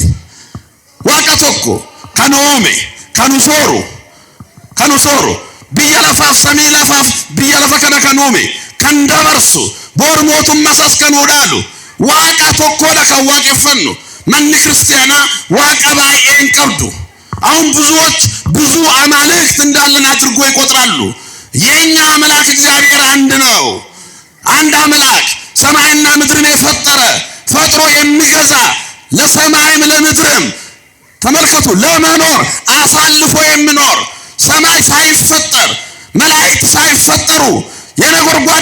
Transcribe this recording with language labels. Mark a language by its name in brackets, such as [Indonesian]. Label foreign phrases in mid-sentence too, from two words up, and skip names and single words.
[Oromo] Waaqa tokko kan uume kan usooru biyya lafaaf samii lafaaf biyya lafa kana kan uume kan dabarsu boor mootummaas kan udaalu waaqa tokkodha kan waaqeffannu. Manni kiristaanaa waaqa baay'een qabdu. [Amharic] አሁን ብዙዎች ብዙ አማልክት እንዳለን አድርጎ ይቆጥራሉ። የኛ አምላክ እግዚአብሔር አንድ ነው። አንድ አምላክ ሰማይና ምድርን የፈጠረ ፈጥሮ የሚገዛ ለሰማይም ለምድርም ተመልከቱ ለመኖር አሳልፎ የሚኖር ሰማይ ሳይፈጠር መላእክት ሳይፈጠሩ የነጎድጓድ